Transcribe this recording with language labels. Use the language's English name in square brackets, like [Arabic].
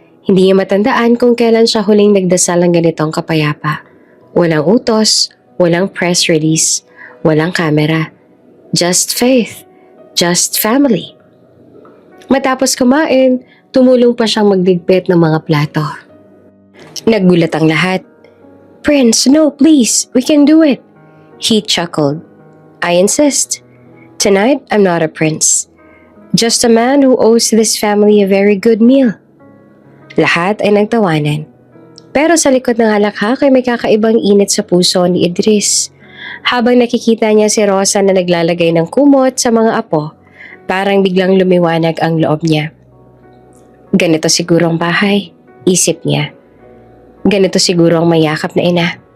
[Filipino] Hindi niya matandaan kung kailan siya huling nagdasal ng ganitong kapayapa. Walang utos, walang press release, walang kamera. [English] Just faith. Just family. [Filipino] Matapos kumain, tumulong pa siyang magligpit ng mga plato. Naggulat ang lahat. [English] Prince, no, please, we can do it. He chuckled. I insist. Tonight, I'm not a prince. Just a man who owes this family a very good meal. [Filipino] Lahat ay nagtawanan. Pero sa likod ng halakhak ay may kakaibang init sa puso ni Idris. Habang nakikita niya si Rosa na naglalagay ng kumot sa mga apo, parang biglang lumiwanag ang loob niya. Ganito siguro ang bahay, isip niya. Ganito siguro ang mayakap na ina.